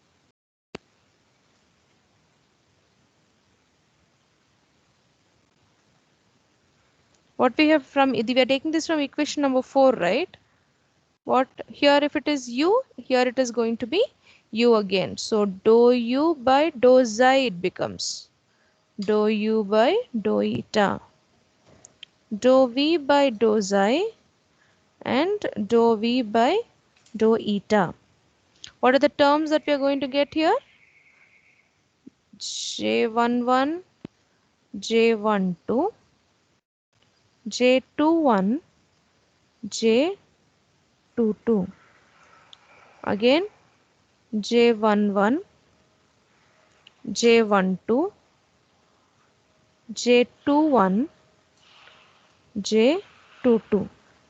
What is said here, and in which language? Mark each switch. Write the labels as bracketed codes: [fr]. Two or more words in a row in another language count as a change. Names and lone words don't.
[en] What we have from, we are taking this from equation number 4, right? What here, if it is u, here it is going to be u again. So dou u by dou xi it becomes dou u by dou eta, dou v by dou xi, and dou v by dou eta. What are the terms that we are going to get here? J11, J12, J21, J22. Again J11, J12, J21, J22.